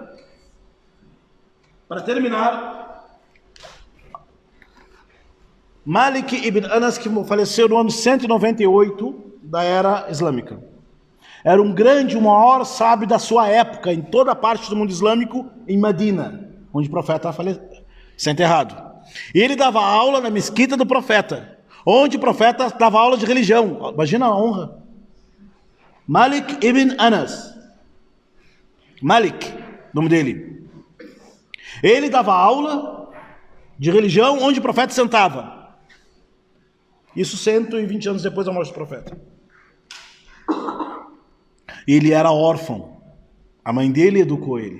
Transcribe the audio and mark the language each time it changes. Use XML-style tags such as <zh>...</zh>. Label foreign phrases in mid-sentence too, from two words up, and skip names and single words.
<pt>Para terminar, Malik ibn Anas, que faleceu no ano 198 da era islâmica. Era um grande, o maior sábio da sua época, em toda a parte do mundo islâmico, em Medina, onde o profeta está enterrado. E ele dava aula na mesquita do profeta, onde o profeta dava aula de religião. Imagina a honra. Malik ibn Anas. Malik, nome dele. Ele dava aula de religião onde o profeta sentava. Isso 120 anos depois da morte do profeta. Ele era órfão. A mãe dele educou ele.</pt>